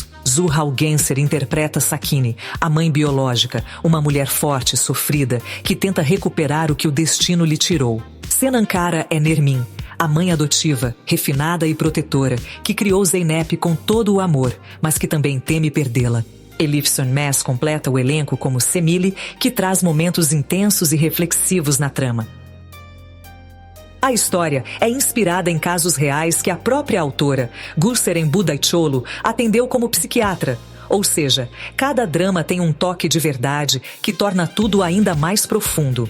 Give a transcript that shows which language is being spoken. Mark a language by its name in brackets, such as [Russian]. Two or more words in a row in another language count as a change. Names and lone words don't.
[Portuguese] Zuhal Gencer interpreta Sakine, a mãe biológica, uma mulher forte, sofrida, que tenta recuperar o que o destino lhe tirou. Senankara é Nermin, a mãe adotiva, refinada e protetora, que criou Zeynep com todo o amor, mas que também teme perdê-la. Elif Sönmez completa o elenco como Semile, que traz momentos intensos e reflexivos na trama. A história é inspirada em casos reais que a própria autora, Gülseren Budayıcıoğlu, atendeu como psiquiatra. Ou seja, cada drama tem um toque de verdade que torna tudo ainda mais profundo.